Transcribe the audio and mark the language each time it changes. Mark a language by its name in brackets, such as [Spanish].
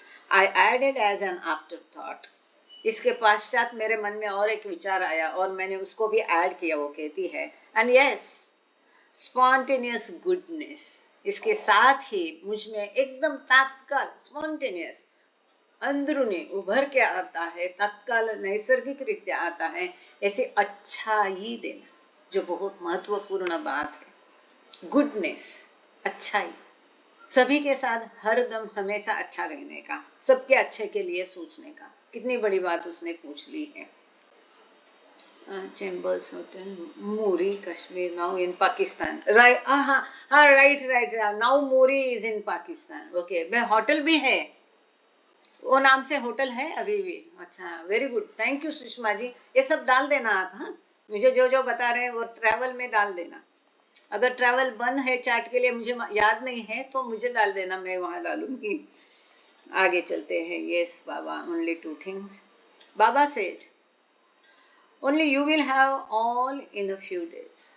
[English] I added as an afterthought. [Hindi] इसके पश्चात मेरे मन में और एक विचार आया और मैंने उसको भी ऐड किया। वो कहती है, [English] and yes, spontaneous goodness. [Hindi] इसके साथ ही मुझ में एकदम तत्काल स्पॉन्टेनियस अंदरूनी उभर के आता है, तत्काल नैसर्गिक रीत्या आता है, ऐसे अच्छाई देना, जो बहुत महत्वपूर्ण बात है। गुडनेस, अच्छाई, सभी के साथ हरदम हमेशा अच्छा रहने का, सबके अच्छे के लिए सोचने का। कितनी बड़ी बात उसने पूछ ली है। [English] Chambers Hotel, Muri, Kashmir, now in Pakistan. Right, right. Now Muri is in Pakistan. Okay, [Hindi] वह होटल भी है, वो नाम से होटल है अभी भी? अच्छा, very good, thank you Sushma ji. ये सब डाल देना आप, हाँ, मुझे जो जो बता रहे हैं वो ट्रैवल में डाल देना। अगर ट्रैवल बंद है चैट के लिए, मुझे याद नहीं है तो मुझे डाल देना, मैं वहां डालूंगी। आगे चलते हैं। [English] Yes बाबा, only 2 things बाबा said, only you will have all in a few days.